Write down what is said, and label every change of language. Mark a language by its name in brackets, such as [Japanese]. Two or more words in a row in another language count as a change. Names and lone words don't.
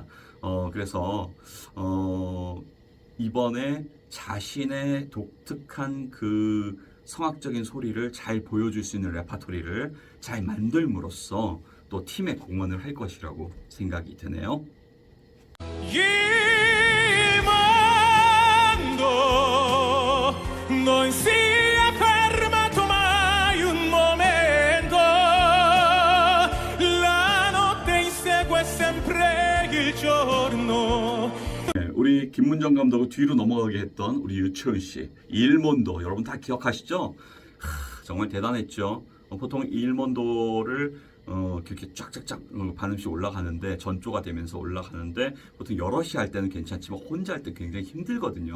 [Korean] 그래서 이번에 자신의 독특한 그 성악적인 소리를 잘 보여줄 수 있는 레파토리를 잘 만들므로써 또 팀에 공헌을 할 것이라고 생각이 드네요. [Italian] mondo non si è fermato mai un momento, la notte insegue sempre il giorno. [Korean] 우리 김문정 감독을 뒤로 넘어가게 했던 우리 유채은 씨, 일몬도 여러분 다 기억하시죠? 정말 대단했죠. 보통 일몬도를 그렇게 쫙쫙쫙 반음씩 올라가는데 전조가 되면서 올라가는데 보통 여럿이 할 때는 괜찮지만 혼자 할 때 굉장히 힘들거든요.